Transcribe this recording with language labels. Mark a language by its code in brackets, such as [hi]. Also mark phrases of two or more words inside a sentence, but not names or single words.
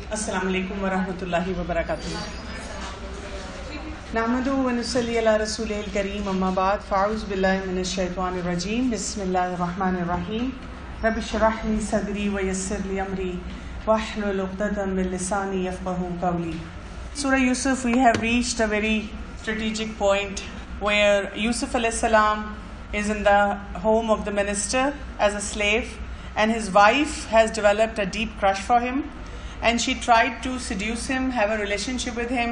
[ar] السلام عليكم ورحمة الله وبركاته نحمده ونصلي على رسوله الكريم أما بعد فأعوذ بالله من الشيطان الرجيم بسم الله الرحمن الرحيم. رب اشرح لي صدري ويسر لي أمري واحلل عقدة من لساني يفقهوا قولي. [en] Surah Yusuf, we have reached a very strategic point where Yusuf [ar] عليه السلام [en] is in the home of the minister as a slave, and his wife has developed a deep crush for him, and she tried to seduce him, have a relationship with him.